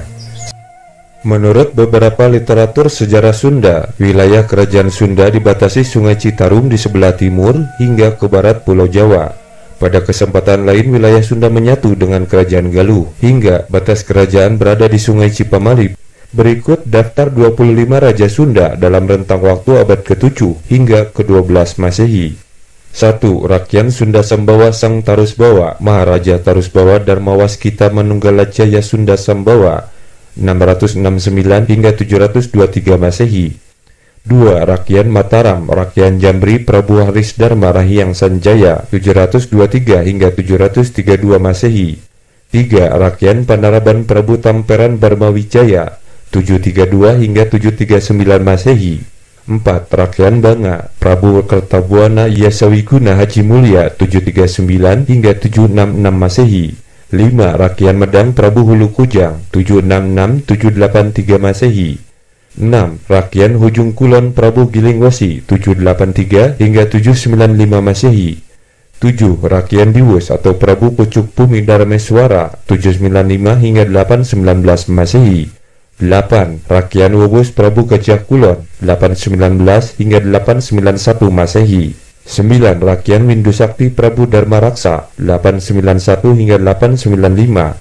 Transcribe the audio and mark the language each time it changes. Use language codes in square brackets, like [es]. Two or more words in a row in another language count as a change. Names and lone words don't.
[id] Menurut beberapa literatur sejarah Sunda, wilayah kerajaan Sunda dibatasi Sungai Citarum di sebelah timur hingga ke barat Pulau Jawa. Pada kesempatan lain wilayah Sunda menyatu dengan kerajaan Galuh hingga batas kerajaan berada di Sungai Cipamali. Berikut daftar 25 Raja Sunda dalam rentang waktu abad ke-7 hingga ke-12 Masehi. 1. Rakyat Sunda Sambawa Sang Tarusbawa Maharaja Tarusbawa Darmawaskita Manunggalajaya Sunda Sambawa 669 hingga 723 Masehi. 2. Rakyat Mataram Rakyat Jambri Prabu Haris Dharma Rahyang Sanjaya 723 hingga 732 Masehi. 3. Rakyat Panaraban Prabu Tamperan Barmawijaya 732 hingga 739 Masehi. 4. Rakyat Banga Prabu Kertabuana Yasawiguna Haji Mulia 739 hingga 766 Masehi. 5. Rakyat Medang Prabu Hulu Kujang 766-783 Masehi. 6. Rakyat Hujung Kulon Prabu Gilingwasi 783 hingga 795 Masehi. 7. Rakyat Diwus atau Prabu Pucuk Bumi Darmeswara 795 hingga 819 Masehi. 8. Rakyat Wubus Prabu Gajah Kulon 819 hingga 891 Masehi. 9. Rakyat Windu Sakti Prabu Dharma Raksa 891 hingga 895.